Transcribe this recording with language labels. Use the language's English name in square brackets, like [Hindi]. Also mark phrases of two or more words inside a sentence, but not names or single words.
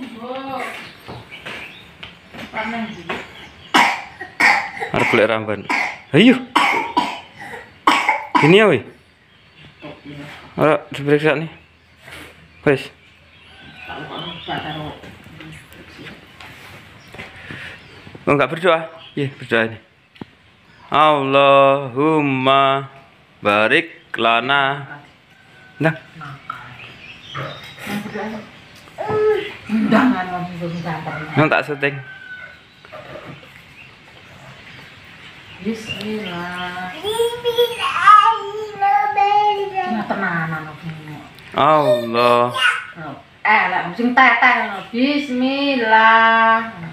[Javanese] Arep golek ramban. Ayo. [Indonesian] Ini ya, weh. Ora diperiksa nih. Wes. Oh, enggak berdoa? Iya, berdoa ini. [Arabic] اللهم بارك لنا. [Javanese] Nah. Nang tak syuting. Bismillah. Allah. Lah sing teteh. Bismillah.